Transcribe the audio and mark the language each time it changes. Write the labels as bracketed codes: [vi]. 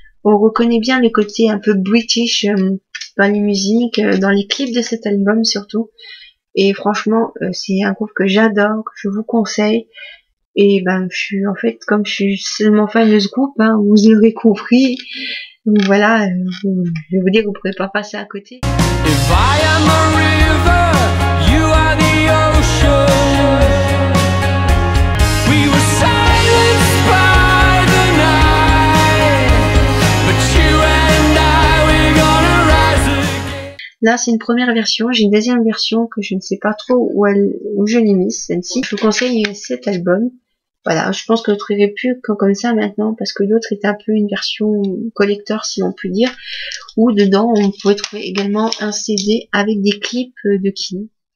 [fr] On reconnaît bien le côté un peu british dans les musiques, dans les clips de cet album surtout. Et franchement, c'est un groupe que j'adore, que je vous conseille. Et en fait, comme je suis seulement fan de ce groupe, hein, vous l'aurez compris. Donc voilà, je vais vous dire que vous ne pourrez pas passer à côté. [en] If I am a river, you are the ocean. We were silenced by the night, but you and I, we're gonna rise again. [fr] Là, c'est une première version. J'ai une deuxième version que je ne sais pas trop où je l'ai mise, celle-ci. Je vous conseille cet album. Voilà, je pense que vous ne trouverez plus comme ça maintenant, parce que l'autre est un peu une version collector, si l'on peut dire, où dedans on pouvait trouver également un CD avec des clips de Keane.